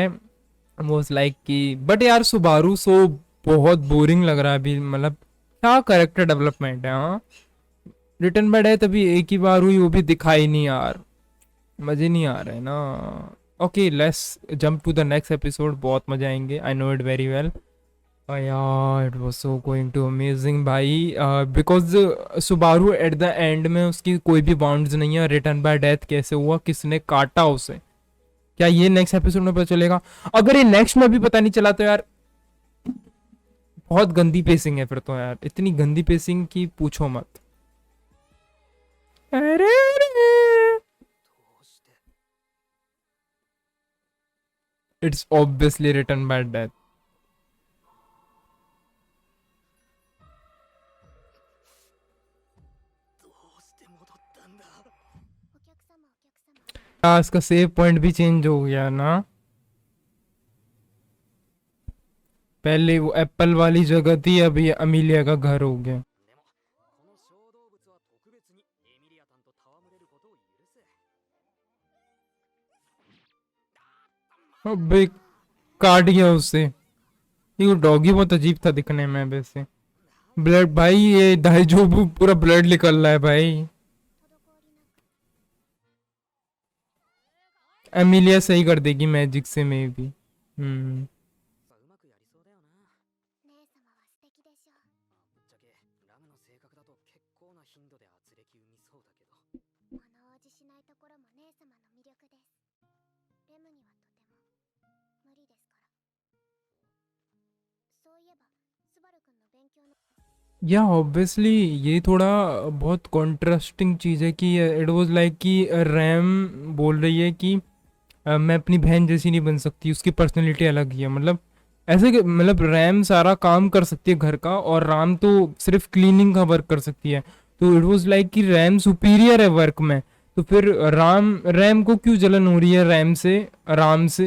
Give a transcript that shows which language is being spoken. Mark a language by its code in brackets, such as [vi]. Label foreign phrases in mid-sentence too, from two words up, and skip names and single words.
[en] was like [hi] कि बट यार सुबारू सो बहुत बोरिंग लग रहा है अभी, मतलब क्या [en] character development [hi] है। हाँ, [en] return bad [hi] है तभी एक ही बार हुई, वो भी दिखाई नहीं यार, मजे नहीं आ रहे ना। [en] OK let's jump to the next episode, [hi] बहुत मजे आएंगे, [en] I know it very well. [hi] यार [en] it was so going to amazing [hi] भाई, [en] because Subaru at the end [hi] में उसकी कोई भी बाउंड्स नहीं है, [en] return by death [hi] कैसे हुआ, किसने काटा उसे, क्या ये [en] next episode [hi] में पता चलेगा? अगर ये नेक्स्ट में भी पता नहीं चला तो यार बहुत गंदी पेसिंग है फिर तो यार, इतनी गंदी पेसिंग की पूछो मत। अरे [ja] どうして。 [en] It's obviously return by death. [ja] どうして戻ったんだ。お客様お客様。 [hi] हाँ, इसका [en] save point [hi] भी चेंज हो गया ना, पहले वो एप्पल वाली जगह थी, अब ये अमीलिया का घर हो गया। [ja] でも、この小動物は特別にエミリアタンと戯れることを許せ。 [hi] अबे काट गया उससे, ये डॉगी बहुत अजीब था दिखने में वैसे। ब्लड भाई, ये दाई जो पूरा ब्लड निकल रहा है भाई। [ja] 滞りなく。 [hi] एमिलिया सही कर देगी मैजिक से [en] may be. [ja] さあ、うまくやりそうだよな。姉様は素敵でしょう。ぶっちゃけ、ラムの性格だと結構な頻度で圧力生みそうだけど。物おじしないところも姉様の魅力です。レムにはとても無理ですから。そういえば、スバル君の勉強の。 [hi] या ऑब्वियसली ये थोड़ा बहुत कॉन्ट्रास्टिंग चीज़ है कि [en] it was like [hi] कि रैम बोल रही है कि मैं अपनी बहन जैसी नहीं बन सकती, उसकी पर्सनैलिटी अलग ही है, मतलब ऐसे मतलब रैम सारा काम कर सकती है घर का और राम तो सिर्फ क्लीनिंग का वर्क कर सकती है, तो [en] it was like [hi] कि रैम सुपीरियर है वर्क में, तो फिर रैम को क्यों जलन हो रही है रैम से, राम से?